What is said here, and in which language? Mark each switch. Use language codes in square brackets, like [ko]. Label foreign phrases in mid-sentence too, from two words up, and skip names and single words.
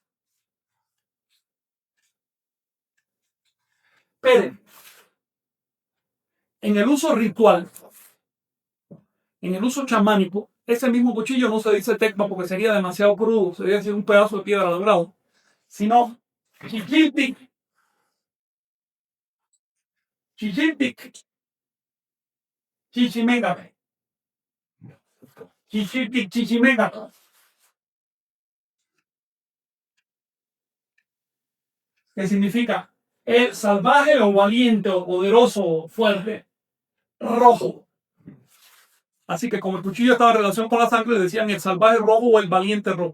[es] Pero en el uso ritual, en el uso chamánico, ese mismo cuchillo no se dice tecma porque sería demasiado crudo, sería decir un pedazo de piedra dorado, sino chichiltic, [nah] chichiltic, chichimega, chichiltic, chichimega, [es] que significa el salvaje o valiente o poderoso o fuerte, rojo. Así que como el cuchillo estaba en relación con la sangre, le decían el salvaje rojo o el valiente rojo.